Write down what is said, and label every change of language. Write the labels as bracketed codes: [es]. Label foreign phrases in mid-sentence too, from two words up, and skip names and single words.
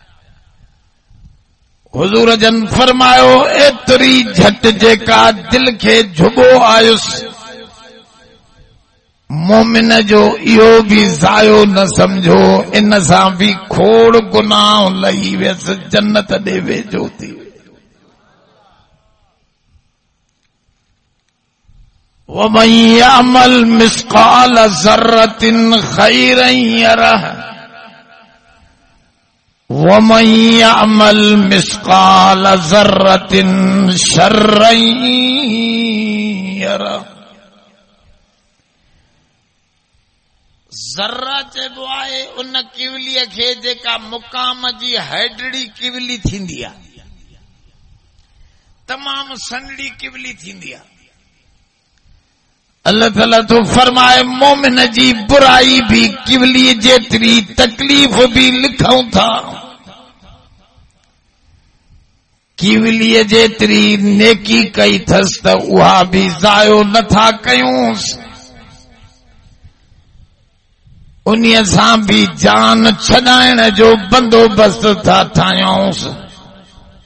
[sd] हुजूर जन फरमायो एतरी झट जेका दिल खे झुबो आयुसि, मोमिन जो इहो भी ज़ायो न समझो, इन सां भी खोड़ गुनाह लही वियसि, जन्नत ॾे वेझो थी। [ar] ومن يعمل مثقال ذرة خيرا يره ومن يعمل مثقال ذرة شرا يره. [sd] ज़र्रा चइबो आहे उन किवलीअ खे जेका मुक़ाम जी हैडड़ी किवली थींदी आहे, तमाम सनड़ी किवली थींदी आहे। अल्लाह ताला तो फरमाए मोमिन जी बुराई भी किवली जेतरी, तकलीफ़ भी लिखूं था किवलीअ जेतरी, नेकी कई थस त उहा भी ज़ायो नथा कयूंसि, उन्हीअ सां भी जान छॾाइण जो बंदोबस्त था ठाहियूंसि।